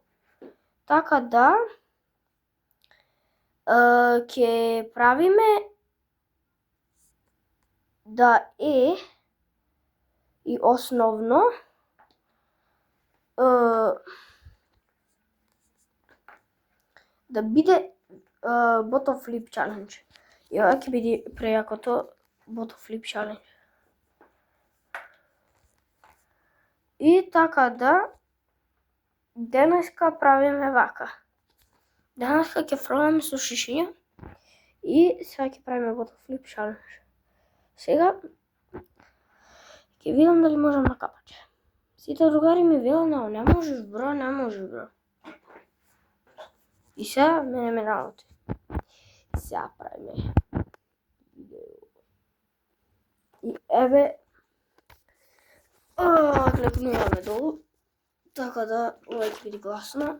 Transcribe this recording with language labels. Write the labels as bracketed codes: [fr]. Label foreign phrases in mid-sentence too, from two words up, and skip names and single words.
[mk] Така да ќе правиме да е и основно да биде [en] bottle flip challenge. [mk] И ова ќе биде прејакото [en] bottle flip challenge. [mk] И така да денеска правиме вака. Денеска ќе фрламе со шишиња и сега ќе правиме [en] bottle flip challenge. [mk] Сега ќе видам дали можам на капаче. Сите другари ми велат, не можеш бро, не можеш бро. И сега мене ме научи. Сега правиме видео. И еве клекнуваме долу, така да ова ќе биде гласно.